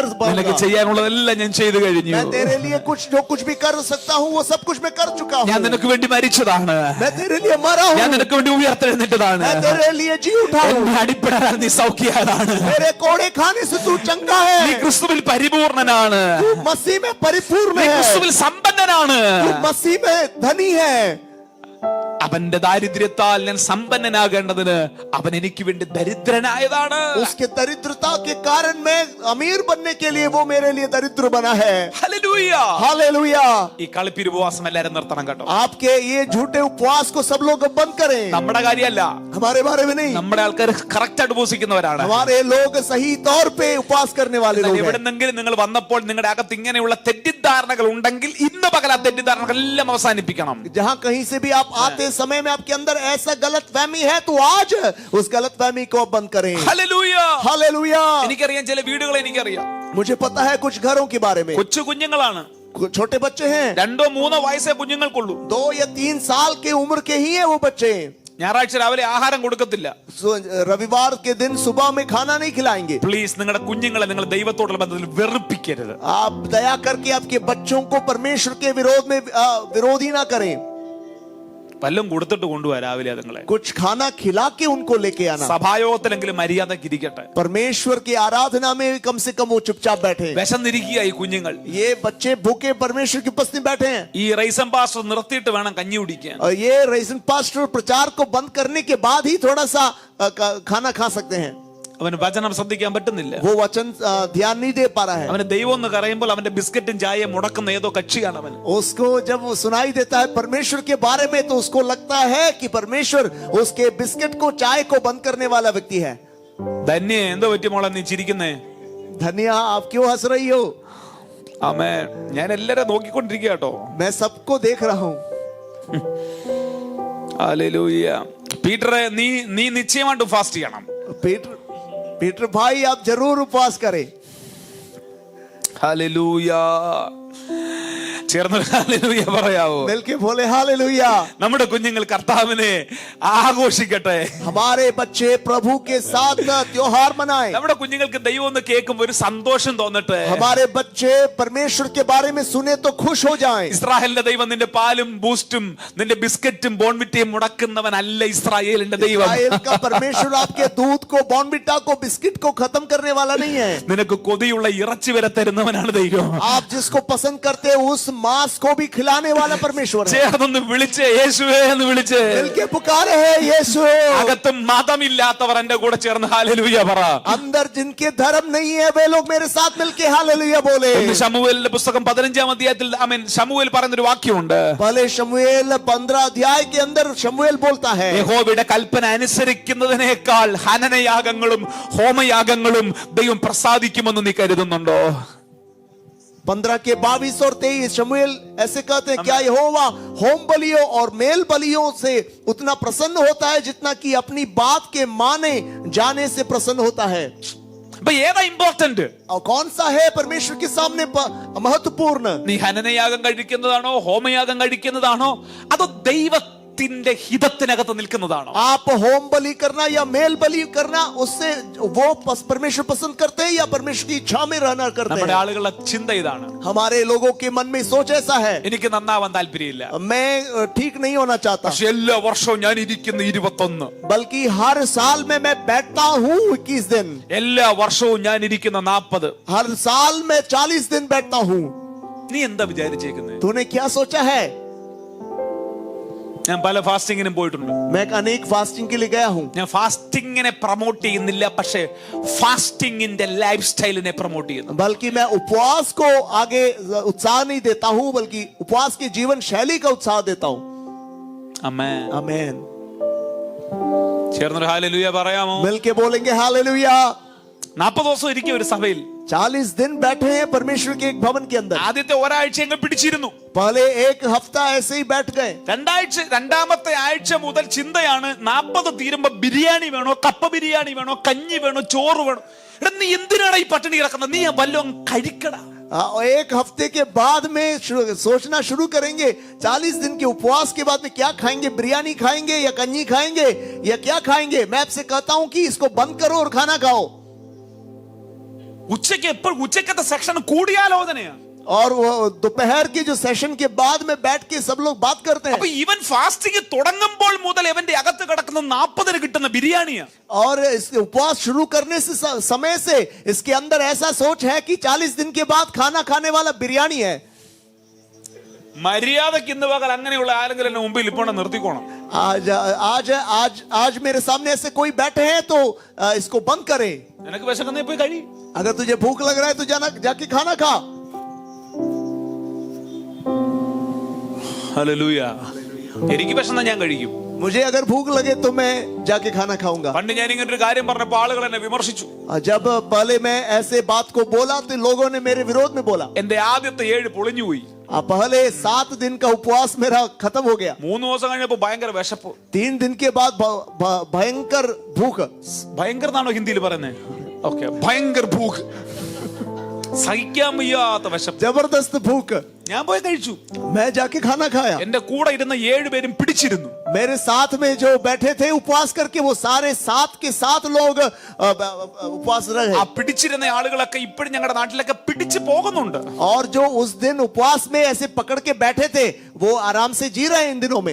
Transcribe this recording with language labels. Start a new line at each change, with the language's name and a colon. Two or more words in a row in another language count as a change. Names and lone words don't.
Malayalam: നിനക്ക്
Hindi: पाऊंगा।
Malayalam: ചെയ്യാനുള്ളതെല്ലാം ഞാൻ ചെയ്തു കഴിഞ്ഞു.
Hindi: मैं तेरे लिए जो कुछ भी कर सकता हूँ वो सब कुछ मैं कर चुका
Malayalam: ഞാൻ
Hindi: हूँ।
Malayalam: നിനക്ക് വേണ്ടി മരിച്ചതാണ്.
Hindi: मैं तेरे लिए मरा
Malayalam: ഞാൻ
Hindi: हूँ।
Malayalam: നിനക്ക് വേണ്ടി ഉയർത്തെഴുന്നേറ്റതാണ്.
Hindi: मैं तेरे लिए जी उठा हूँ।
Malayalam: എന്നെ അടിപ്പിടാൻ നീ സൗഖ്യമാണ്.
Hindi: मेरे कोड़े खाने से तू चंगा
Malayalam: നീ
Hindi: है।
Malayalam: ക്രിസ്തുവിൽ പരിപൂർണനാണ്.
Hindi: तू मसीह में परिपूर्ण
Malayalam: നീ
Hindi: है।
Malayalam: ക്രിസ്തുവിൽ സമ്പന്നനാണ്.
Hindi: तू मसीह में धनी है।
Malayalam: അവന്റെ ദാരിദ്ര്യത്താൽ ഞാൻ സമ്പന്നനാകേണ്ടതിന് അവൻ എനിക്ക് വേണ്ടി ദരിദ്രനായതാണ്.
Hindi: उसके दरिद्रता के कारण मैं अमीर बनने के लिए वो मेरे लिए दरिद्र बना है।
Malayalam: ഹല്ലേലൂയ.
Hindi: हालेलुया।
Malayalam: ഈ കളിപ്പിരി ഉപവാസം എല്ലാരും നിർത്തണം കേട്ടോ.
Hindi: आपके ये झूठे उपवास को सब लोग अब बंद करें।
Malayalam: നമ്മുടെ കാര്യമല്ല,
Hindi: हमारे बारे में नहीं।
Malayalam: നമ്മുടെ ആൾക്കാർ കറക്റ്റ് ആയിട്ട് ഉപവസിക്കുന്നവരാണ്.
Hindi: हमारे लोग सही तौर पे उपवास करने वाले लोग हैं।
Malayalam: എവിടെന്നെങ്കിലും നിങ്ങൾ വന്നപ്പോൾ നിങ്ങളുടെ അകത്ത് ഇങ്ങനെയുള്ള തെറ്റിദ്ധാരണകൾ ഉണ്ടെങ്കിൽ ഇന്ന് പകൽ ആ തെറ്റിദ്ധാരണകൾ എല്ലാം അവസാനിപ്പിക്കണം.
Hindi: जहाँ कहीं से भी आप आते समय में आपके अंदर ऐसा गलत फहमी है तो आज उस गलत फहमी को बंद करें।
Malayalam: ഹല്ലേലൂയ.
Hindi: हालेलुया।
Malayalam: എനിക്കറിയാം ചില വീടുകളെ എനിക്കറിയാം.
Hindi: मुझे पता है कुछ घरों के बारे में,
Malayalam: കൊച്ചു കുഞ്ഞുങ്ങളാണ്.
Hindi: छोटे बच्चे हैं,
Malayalam: 2-3 വയസ്സേ കുഞ്ഞുങ്ങൾക്കുള്ളൂ.
Hindi: 2 या 3 साल के उम्र के ही है वो बच्चे।
Malayalam: ഞായറാഴ്ച രാവിലെ ആഹാരം കൊടുക്കത്തില്ല.
Hindi: रविवार के दिन सुबह में खाना नहीं खिलाएंगे।
Malayalam: പ്ലീസ് നിങ്ങളുടെ കുഞ്ഞുങ്ങളെ നിങ്ങൾ ദൈവത്തോടുള്ള ബന്ധത്തിൽ വെറുപ്പിക്കരുത്.
Hindi: आप दया करके आपके बच्चों को परमेश्वर के विरोध में विरोधी ना करें।
Malayalam: വല്ലതും കൊടുത്തിട്ട് കൊണ്ടുപോകാ രാവിലെ അതുങ്ങളെ.
Hindi: कुछ खाना खिला के उनको लेके आना।
Malayalam: സഭായോഗത്തിലെങ്കിലും മര്യാദക്ക് ഇരിക്കട്ടെ.
Hindi: परमेश्वर की आराधना में कम से कम वो चुपचाप बैठे।
Malayalam: വിശന്നിരിക്കുക ഈ കുഞ്ഞുങ്ങൾ.
Hindi: ये बच्चे भूखे परमेश्वर की उपस्थिति में बैठे हैं।
Malayalam: ഈ റൈസം പാസ്റ്റർ നിർത്തിയിട്ട് വേണം കഞ്ഞി കുടിക്കാൻ.
Hindi: और ये रेजन पास्टर प्रचार को बंद करने के बाद ही थोड़ा सा खाना खा सकते हैं।
Malayalam: അവന് വചനം ശ്രദ്ധിക്കാൻ പറ്റുന്നില്ല.
Hindi: वो वचन ध्यान नहीं दे पा रहा है।
Malayalam: അവന് ദൈവം എന്ന് പറയുമ്പോൾ അവന്റെ ബിസ്ക്കറ്റും ചായയും മുടക്കുന്ന ഏതോ കക്ഷിയാണ് അവൻ.
Hindi: उसको जब वो सुनाई देता है परमेश्वर के बारे में तो उसको लगता है कि परमेश्वर उसके बिस्किट को चाय को बंद करने वाला व्यक्ति है।
Malayalam: ധന്യ എന്തോ പറ്റി മോളെ നീ ചിരിക്കുന്നേ?
Hindi: धनिया आप क्यों हंस रही हो?
Malayalam: ആമേൻ. ഞാൻ എല്ലാരെ നോക്കിക്കൊണ്ടിരിക്കുക കേട്ടോ.
Hindi: मैं सबको देख रहा हूं।
Malayalam: ഹല്ലേലൂയ. പീറ്ററെ നീ നിശ്ചയമായിട്ട് ഫാസ്റ്റ് ചെയ്യണം.
Hindi: पीटर भाई आप जरूर उपवास करें।
Malayalam: ഹല്ലേലൂയ. ചേർന്ന് ഹല്ലേലൂയ പറയാവോ?
Hindi: मिलके बोले हालेलुया।
Malayalam: നമ്മുടെ കുഞ്ഞുങ്ങൾ കർത്താവിനെ ആഘോഷിക്കട്ടെ.
Hindi: हमारे बच्चे प्रभु के साथ त्योहार मनाएं।
Malayalam: നമ്മുടെ കുഞ്ഞുങ്ങൾക്ക് ദൈവം എന്ന് കേൾക്കുമ്പോൾ ഒരു സന്തോഷം തോന്നട്ടെ.
Hindi: हमारे बच्चे परमेश्वर के बारे में सुने तो खुश हो जाएं।
Malayalam: ഇസ്രായേലിന്റെ ദൈവം നിന്റെ പാലും ബൂസ്റ്റും നിന്റെ ബിസ്ക്കറ്റും ബോൺവിറ്റയും മുടക്കുന്നവനല്ല ഇസ്രായേലിന്റെ ദൈവം.
Hindi: इस्राएल का परमेश्वर आपके दूध को बॉर्नविटा को बिस्किट को खत्म करने वाला नहीं है।
Malayalam: നിനക്ക് കൊതിയുള്ള ഇറച്ചി വരെ തരുന്നവനാണ് ദൈവം.
Hindi: आप जिसको पसंद करते हैं उस मांस को भी खिलाने वाला परमेश्वर है।
Malayalam: ചേർന്ന് വിളിച്ച് യേശുവേ എന്ന് വിളിച്ച്
Hindi: मिलके पुकारे है यीशु।
Malayalam: അകത്ത് മതമില്ലാത്തവർ എന്റെ കൂടെ ചേർന്ന് ഹല്ലേലൂയ പറ.
Hindi: अंदर जिनके धर्म नहीं है वे लोग मेरे साथ मिलके हालेलुया बोले।
Malayalam: ശമൂവേലിന്റെ പുസ്തകം 15-ാം അധ്യായത്തിൽ ശമൂവേൽ പറയുന്ന ഒരു വാക്യമുണ്ട്.
Hindi: पहले शमूएल 15 अध्याय के अंदर शमूएल बोलता है,
Malayalam: യഹോവയുടെ കൽപ്പന അനുസരിക്കുന്നതിനേക്കാൾ ഹനനയാഗങ്ങളും ഹോമയാഗങ്ങളും ദൈവം പ്രസാദിക്കുമെന്ന് നീ കരുതുന്നുണ്ടോ?
Hindi: 15 के 22 और 23 शमूएल ऐसे कहते हैं, क्या यहोवा होम बलियों और मेल बलियों से उतना प्रसन्न होता है जितना कि अपनी बात के माने जाने से प्रसन्न होता है?
Malayalam: അപ്പൊ ഏതാ ഇമ്പോർട്ടന്റ്?
Hindi: और कौन सा है परमेश्वर के सामने महत्वपूर्ण?
Malayalam: നീ ഹനനയാഗം കഴിക്കുന്നതാണോ, ഹോമയാഗം കഴിക്കുന്നതാണോ, അതോ ദൈവത്തിന്റെ ഹിതത്തിനകത്ത് നിൽക്കുന്നതാണോ?
Hindi: आप होम बलि करना या मेल बलि करना, उससे वो परमेश्वर पसंद करते हैं या परमेश्वर की इच्छा में रहना करते
Malayalam: നമ്മുടെ
Hindi: हैं?
Malayalam: ആളുകളുടെ ചിന്ത ഇതാണ്.
Hindi: हमारे लोगों के मन में सोच ऐसा है,
Malayalam: എനിക്ക് നന്നാവാൻ താല്പര്യമില്ല,
Hindi: मैं ठीक नहीं होना चाहता,
Malayalam: പക്ഷെ എല്ലാ വർഷവും ഞാൻ ഇരിക്കുന്ന 21,
Hindi: बल्कि हर साल में मैं बैठता हूँ 21 दिन,
Malayalam: എല്ലാ വർഷവും ഞാൻ ഇരിക്കുന്ന 40.
Hindi: हर साल में 40 दिन बैठता हूँ.
Malayalam: നീ എന്താ വിചാരിച്ചേക്കുന്നത്?
Hindi: तूने क्या सोचा है?
Malayalam: ഞാൻ പല ഫാസ്റ്റിങ്ങിനും പോയിട്ടുണ്ട്.
Hindi: मैं अनेक फास्टिंग के लिए गया हूँ.
Malayalam: ഞാൻ ഫാസ്റ്റിങ്ങിനെ പ്രൊമോട്ട് ചെയ്യുന്നില്ല, പക്ഷെ ഫാസ്റ്റിങ്ങിന്റെ
English: life style
Malayalam: പ്രൊമോട്ട് ചെയ്യുന്നു.
Hindi: बल्कि मैं उपवास को आगे उत्साह नहीं देता हूँ, बल्कि उपवास की जीवन शैली का उत्साह देता हूँ.
Malayalam: ആമേൻ.
Hindi: आमेन.
Malayalam: ചേർന്നൊരു ഹല്ലേലൂയ പറയാമോ?
Hindi: मिलके बोलेंगे हालेलुया.
Malayalam: 40 ദിവസം ഇരിക്കും ഒരു സഭയിൽ.
Hindi: 40 दिन बैठे हैं परमेश्वर के एक भवन के अंदर.
Malayalam: ആദ്യത്തെ ഒരാഴ്ച അങ്ങ് പിടിച്ചിരുന്നു.
Hindi: पहले एक हफ्ता ऐसे ही बैठ गए.
Malayalam: രണ്ടാമത്തെ ആഴ്ച മുതൽ ചിന്തയാണ് 40 തീരുമ്പോ ബിരിയാണി വേണോ, കപ്പ ബിരിയാണി വേണോ, കഞ്ഞി വേണോ, ചോറ് വേണോ. എടാ നീ എന്തിനാണ് ഈ പട്ടിണി കിടക്കുന്നത്? നീ വല്ലതും കഴിക്കടാ.
Hindi: एक हफ्ते के बाद में सोचना शुरू करेंगे, 40 दिन के उपवास के बाद में क्या खाएंगे? बिरयानी खाएंगे या कन्नी खाएंगे या क्या खाएंगे? मैं आपसे कहता हूं कि इसको बंद करो और खाना खाओ.
Malayalam: ഉച്ചക്കത്തെ സെക്ഷൻ കൂടിയാലോചനയാ.
Hindi: और वो दोपहर के जो सेशन के बाद में बैठ के सब लोग बात करते हैं.
Malayalam: അപ്പൊ ഇവൻ ഫാസ്റ്റിംഗ് തുടങ്ങുമ്പോൾ മുതൽ ഇവന്റെ അകത്ത് കിടക്കുന്ന 40 കിട്ടുന്ന ബിരിയാണിയാ.
Hindi: और इस उपवास शुरू करने से समय से इसके अंदर ऐसा सोच है कि 40 दिन के बाद खाना खाने वाला बिरयानी है.
Malayalam: മര്യാദക്ക് ഇന്ന് പകൽ അങ്ങനെയുള്ള ആരെങ്കിലും എന്നെ മുമ്പിൽ ഇപ്പോൾ നിർത്തിക്കോണം.
Hindi: आज आज आज आज मेरे सामने ऐसे कोई बैठे हैं तो इसको बंद करें.
Malayalam: നിനക്ക് വിശക്കുന്നേ പോയി കഴി.
Hindi: अगर तुझे भूख लग रहा है तो जाना जाके खाना खा.
Malayalam: ഹല്ലേലൂയ. എനിക്ക് വിശന്നാ ഞാൻ കഴിക്കും.
Hindi: मुझे अगर भूख लगे तो मैं जाके खाना खाऊंगा.
Malayalam: പണ്ട് ഞാൻ ഇങ്ങനെ ഒരു കാര്യം പറഞ്ഞപ്പോൾ ആളുകൾ എന്നെ വിമർശിച്ചു.
Hindi: जब पहले मैं ऐसे बात को बोला तो लोगों ने मेरे विरोध में बोला.
Malayalam: എന്റെ ആദ്യത്തെ 7 പൊളിഞ്ഞു പോയി.
Hindi: पहले 7 दिन का उपवास मेरा खत्म हो गया.
Malayalam: 3 ദിവസം കഴിഞ്ഞപ്പോൾ ഭയങ്കര വിശപ്പ്.
Hindi: 3 दिन के बाद भयंकर भूख.
Malayalam: ഭയങ്കര എന്നാണോ ഹിന്ദിയിൽ പറയുന്നത്? ഓക്കെ,
Hindi: भयंकर भूख,
Malayalam: സഹിക്കാൻ വയ്യാത്ത വിശപ്പ്,
Hindi: जबरदस्त भूख.
Malayalam: ഞാൻ പോയി കഴിച്ചു.
Hindi: मैं जाके खाना खाया.
Malayalam: എന്റെ കൂടെ ഇരുന്ന 7 പേരും പിടിച്ചിരുന്നു.
Hindi: मेरे साथ में जो बैठे थे उपवास करके, वो सारे 7 के 7 लोग उपवास रहे.
Malayalam: ആ പിടിച്ചിരുന്ന ആളുകളൊക്കെ ഇപ്പോഴും ഞങ്ങളുടെ നാട്ടിലൊക്കെ പിടിച്ചു പോകുന്നുണ്ട്.
Hindi: और जो उस दिन उपवास में ऐसे पकड़ के बैठे थे वो आराम से जी रहे हैं इन दिनों में.